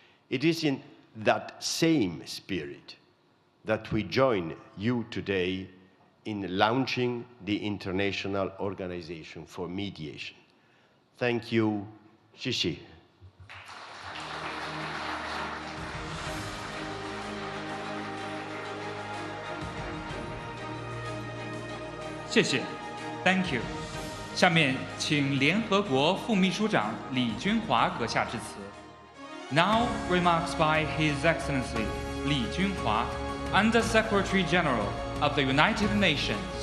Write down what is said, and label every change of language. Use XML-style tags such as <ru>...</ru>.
<en>It is in that same spirit that we join you today in launching the International Organization for Mediation. Thank you.</en> <zh>谢谢。谢谢 ，</zh> <en>Thank you。</en> <zh>下面请联合国副秘书长李军华阁下致辞。</zh> <en>Now remarks by His Excellency Li Junhua, Under Secretary General of the United Nations.</en>